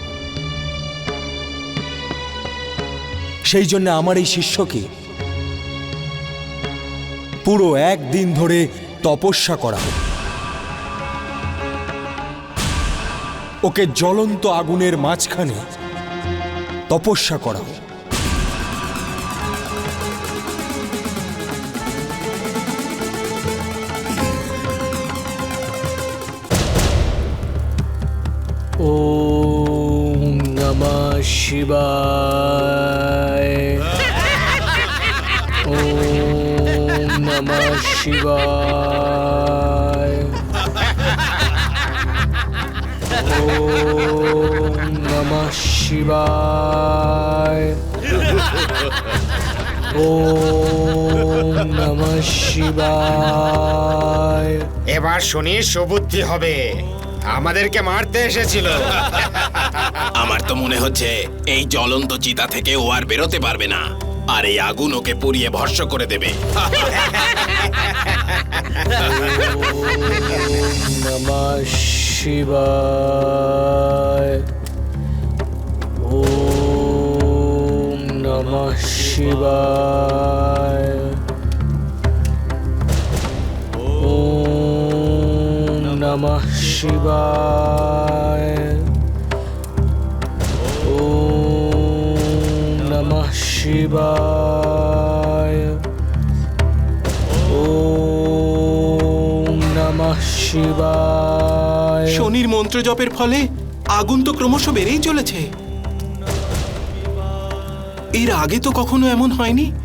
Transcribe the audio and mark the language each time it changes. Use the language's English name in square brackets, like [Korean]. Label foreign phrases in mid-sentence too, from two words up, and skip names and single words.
[Bangla] সেই জন্য আমার এই শিষ্যকে পুরো একদিন ধরে তপস্যা করা হোক। ওকে জ্বলন্ত আগুনের মাঝখানে তপস্যা করা হোক। [Sanskrit] ওম নমঃ শিবায়, ওম নমঃ শিবায়, ওম নমঃ শিবায়, ওম নমঃ শিবায়। [Bangla] এবার শনির সুবুদ্ধি হবে, আমাদেরকে মারতে এসেছিল। আমার তো মনে হচ্ছে এই জ্বলন্ত চিতা থেকে ও আর বেরোতে পারবে না, আর এই আগুন ওকে পুড়িয়ে ভস্ম করে দেবে। [Sanskrit] নমঃ শিবায়, ওম নমঃ শিবায়, ওম নমঃ শিবায়, ওম নমঃ শিবায়, ওম নমঃ শিবায়। [Bangla] শনির মন্ত্র জপের ফলে আগুন তো ক্রমশ বেড়েই চলেছে। এর আগে তো কখনো এমন হয়নি।